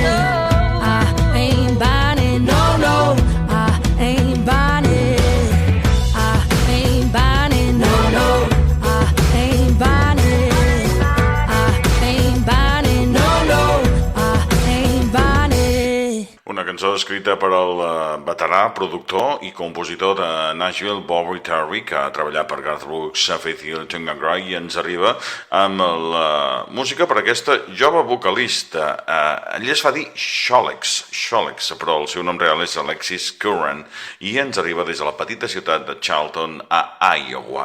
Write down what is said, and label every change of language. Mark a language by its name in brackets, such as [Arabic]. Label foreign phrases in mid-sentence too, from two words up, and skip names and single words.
[English] I ain't buying it, no, no, I ain't buying it. I ain't buying it, no, no, I ain't buying it. I ain't buying it, no, no, I ain't buying it. [Catalan] Una cançó escrita per el veterà, productor i compositor de Nashville, Bobby Terry, que ha treballat per Garth Brooks, Faith Hill, Tim McGraw, i ens arriba amb la música per aquesta jove vocalista. Ell es fa dir Xolex, però el seu nom real és Alexis Curran, i ens arriba des de la petita ciutat de Charlton, a Iowa.